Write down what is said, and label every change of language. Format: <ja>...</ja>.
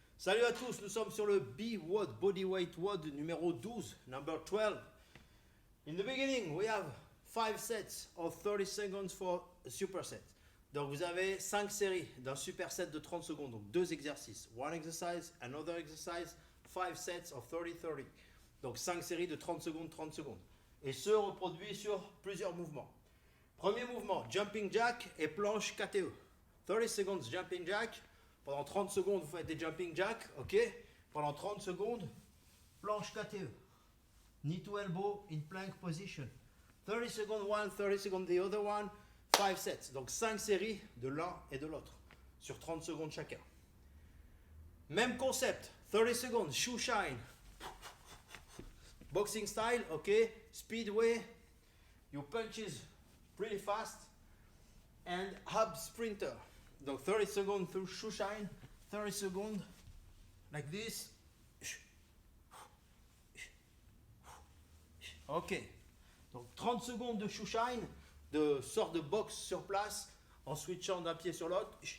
<fr>Salut à tous, nous sommes sur le B-WOD, Bodyweight WOD numéro 12,</fr> <en>number 12. In the beginning, we have 5 sets of 30 seconds for a superset.</en> <fr>Donc vous avez 5 séries d'un superset de 30 secondes, donc 2 exercices.</fr> <en>One exercise, another exercise, 5 sets of 30-30.</en> <fr>Donc 5 séries de 30 secondes, 30 secondes. Et ce reproduit sur plusieurs mouvements. Premier mouvement, jumping jack et planche KTE.</fr> <en>30 seconds jumping jack.</en> <fr>Pendant 30 secondes, vous faites des jumping jack, ok? Pendant 30 secondes, planche KTE.</fr> <en>Knee to elbow in plank position. 30 seconds one, 30 seconds the other one. 5 sets.</en> <fr>Donc 5 séries de l'un et de l'autre. Sur 30 secondes chacun. Même concept.</fr> <en>30 seconds, shoe shine. Boxing style, ok? Speedway. Your punches pretty fast. And hub sprinter. Donc 30 seconds through shoe shine, 30 seconds like this. Ok.</en> <fr>Donc 30 secondes de shoe shine, de sorte de boxe sur place en switchant d'un pied sur l'autre.</fr>